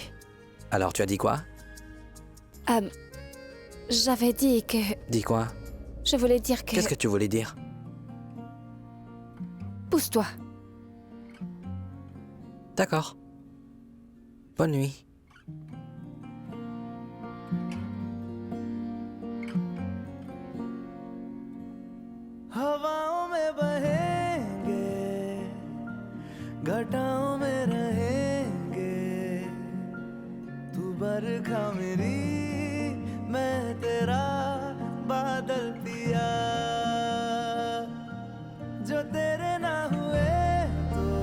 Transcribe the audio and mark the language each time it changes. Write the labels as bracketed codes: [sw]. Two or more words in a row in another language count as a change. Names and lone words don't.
[fr] Alors tu as dit quoi? J'avais dit que... Dis quoi? Je voulais dire que... Qu'est-ce que tu voulais dire? Pousse-toi. D'accord. Bonne nuit. [hi] हवाओं में बहेंगे, घटाओं में रहेंगे, तू बरखा मेरी, मैं तेरा बादल पिया, जो तेरे ना हुए तो